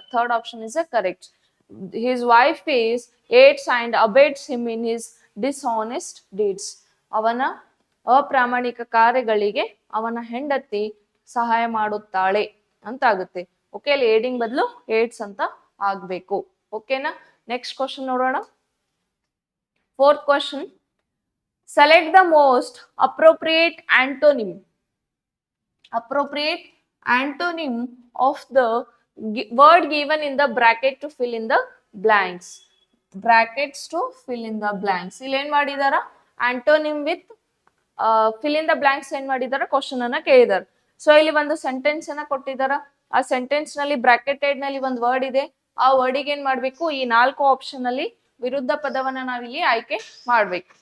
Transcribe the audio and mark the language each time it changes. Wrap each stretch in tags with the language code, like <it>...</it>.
<en>Third option is a correct. His wife is aids and abets him in his dishonest deeds.</en> <kn>ಅವನ ಅಪ್ರಾಮಾಣಿಕ ಕಾರ್ಯಗಳಿಗೆ ಅವನ ಹೆಂಡತಿ ಸಹಾಯ ಮಾಡುತ್ತಾಳೆ ಅಂತ ಆಗುತ್ತೆ. ಓಕೆ, ಅಲ್ಲಿ ಏಡಿಂಗ್ ಬದಲು ಏಡ್ಸ್ ಅಂತ ಆಗ್ಬೇಕು. ಓಕೆನಾ? ನೆಕ್ಸ್ಟ್ ಕ್ವಶನ್ ನೋಡೋಣ.</kn> <en>Fourth question, select the most appropriate antonym. Appropriate antonym of the word given in the bracket to fill in the blanks. Brackets to fill in the blanks.</en> <kn>ಇಲ್ಲಿ ಏನ್ ಮಾಡಿದಾರ,</kn> <en>antonym with fill in the blanks</en> <kn>ಏನ್ ಮಾಡಿದಾರ, question ಅನ್ನ ಕೇಳಿದಾರ. So ಇಲ್ಲಿ ಒಂದು sentence ಅನ್ನ ಕೊಟ್ಟಿದಾರ, ಆ ಸೆಂಟೆನ್ಸ್ ನಲ್ಲಿ ಬ್ರಾಕೆಟೆಡ್ ನಲ್ಲಿ ಒಂದು ವರ್ಡ್ ಇದೆ, ಆ ವರ್ಡಿಗೆ ಏನ್ ಮಾಡ್ಬೇಕು, ಈ 4 ಆಪ್ಷನ್ ಅಲ್ಲಿ ವಿರುದ್ಧ ಪದವನ್ನ ನಾವಿಲ್ಲಿ ಆಯ್ಕೆ ಮಾಡ್ಬೇಕು.</kn>